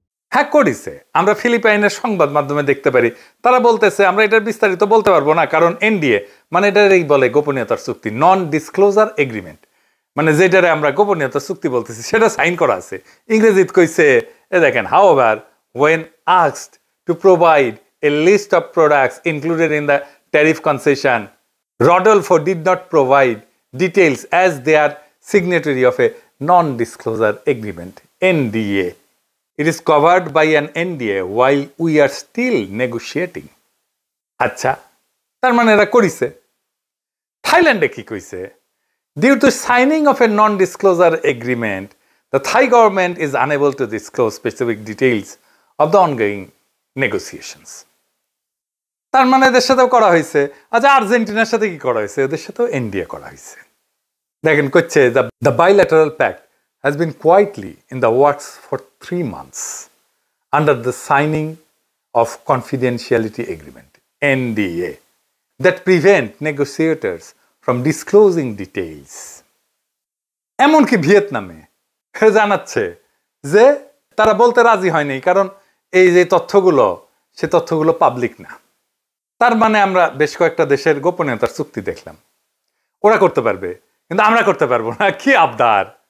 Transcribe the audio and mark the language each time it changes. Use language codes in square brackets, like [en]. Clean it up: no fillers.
[bn] হ্যাঁ, করেছে। আমরা ফিলিপাইনের সংবাদ মাধ্যমে দেখতে পারি, তারা বলতেছে, আমরা এটার বিস্তারিত বলতে পারবো না, কারণ এনডিএ, মানে এটারই বলে গোপনীয়তার চুক্তি, নন ডিসক্লোজার এগ্রিমেন্ট। মানে যেটারে আমরা গোপনীয়তার চুক্তি বলতেছি সেটা সাইন করা আছে। ইংরেজিত কইছে, এ দেখেন, [en] however when asked to provide a list of products included in the tariff concession, Rodolfo did not provide details as they are signatory of a non-disclosure agreement, NDA. It is covered by an NDA while we are still negotiating. [bn] আচ্ছা, তার মানে এরা করিছে। থাইল্যান্ডে কি কইছে? [en] Due to signing of a non-disclosure agreement, the Thai government is unable to disclose specific details of the ongoing negotiations. [bn] তার মানে এদের সাথেও করা হয়েছে। আচ্ছা, আর্জেন্টিনার সাথে কি করা হয়েছে? এদের সাথেও এনডিএ করা হয়েছে। দেখেন, করছে, [en] the bilateral pact has been quietly in the works for 3 months under the signing of confidentiality agreement, NDA, that prevent negotiators from disclosing details. [bn] এমনকি ভিয়েতনামে জানাচ্ছে যে তারা বলতে রাজি হয়নি, কারণ এই যে তথ্যগুলো, সে তথ্যগুলো পাবলিক না। তার মানে আমরা বেশ কয়েকটা দেশের গোপনীয়তার চুক্তি দেখলাম, ওরা করতে পারবে, কিন্তু আমরা করতে পারবো না। কি আবদার!